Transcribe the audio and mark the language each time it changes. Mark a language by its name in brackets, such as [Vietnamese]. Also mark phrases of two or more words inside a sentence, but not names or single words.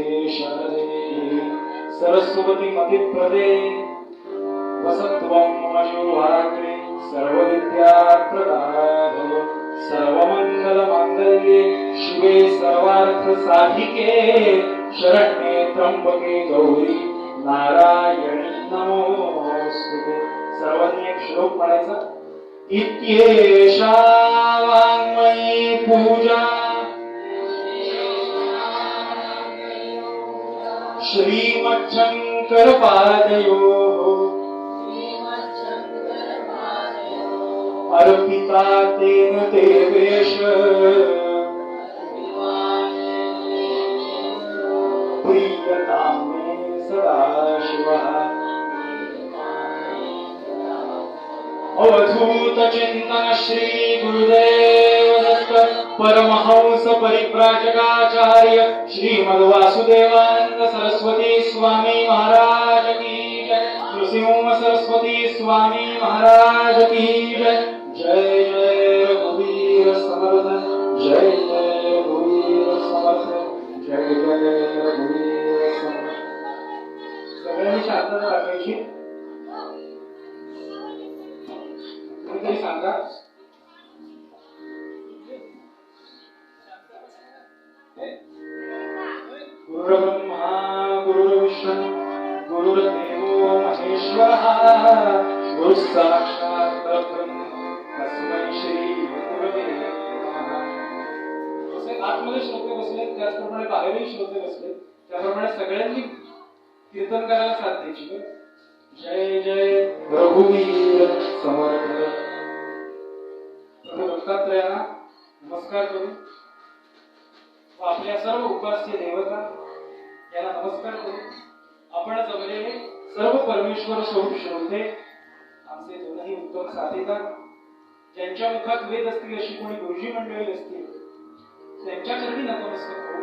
[Sanskrit] शरदे सरस्वती मतिप्रदे वसत्वं मजोभाग्रे सर्वविद्या प्रदाय सर्वमंगल मांगल्ये शिवे सर्वार्थ साधिके शरण्ये त्र्यंबके गौरी नारायणी नमोस्तुते. [Marathi] सर्वांनी एक श्लोक म्हणायचा. [Sanskrit] इत्येषा वाङ्मयी पूजा श्रीमच्छंकर पादयोः अर्पिता तेन देवेश प्रियतां मे सदाशिवः. [Hindi] अवधूत चिंतन श्री गुरुदेव दत्त परमहंस परिव्राजकाचार्य श्रीमद वासुदेवानंद सरस्वती स्वामी महाराज की जय. नृसिंह सरस्वती स्वामी महाराज की जय. [Marathi] जय जय रघुवीर समर्थ जय जय रघुवीर समर्थ जय जय रघुवीर समर्थ. सगळ्यांनी शांतता राखायची. कोणीतरी सांगा. [Sanskrit] गुरुर्ब्रह्मा गुरुर्विष्णू गुरुर्देवो महेश्वरः गुरुः साक्षात् परब्रह्म तस्मै श्री गुरवे नमः. [Marathi] जसे आतमध्ये श्रोते बसले त्याचप्रमाणे बाहेरही श्रोते बसले त्याप्रमाणे सगळ्यांनी कीर्तन करायला साथ द्यायची. जय जय रघुवीर समर्थ. दत्तात्रयांना नमस्कार करू व आपल्या सर्व उपास्य देवता यांना नमस्कार करू. आपण जमलेले सर्व परमेश्वर स्वरूप श्रोते आमचे दोनही उत्तम साथीदार ज्यांच्या मुखात वेद असतील अशी कोणी गुरुजी मंडळी असतील त्यांच्या चरणी नतमस्तक करू.